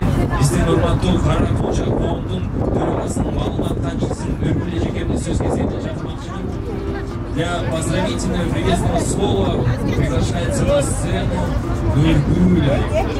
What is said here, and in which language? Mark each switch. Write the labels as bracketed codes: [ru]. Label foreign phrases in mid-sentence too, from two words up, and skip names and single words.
[ky] Bizden urmаттуу Каракулжа коомдун төрагасынын маалыматтан чыксын Өркүл эжекемдин сөз кезегинде чакырмакчымын. [ru] Для поздравительного приветственного слова приглашается на сцену Өркүл айым.